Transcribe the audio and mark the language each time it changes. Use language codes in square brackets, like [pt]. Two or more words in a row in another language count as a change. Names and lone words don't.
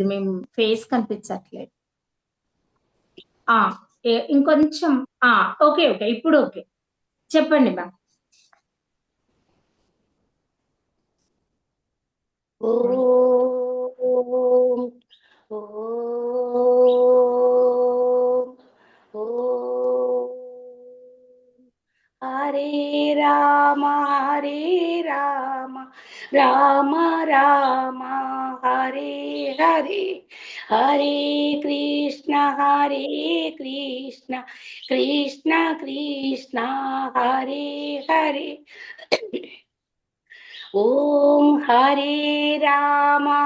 [te] మేము ఫేస్ కనిపించట్లేదు. ఇంకొంచెం. ఓకే. ఇప్పుడు ఓకే. చెప్పండి మ్యామ్. [sa] ఓం ఓం ఓం హరే రామ రామ రామ హరే హరే హరే కృష్ణ కృష్ణ కృష్ణ హరే హరే ఓం హరే రామ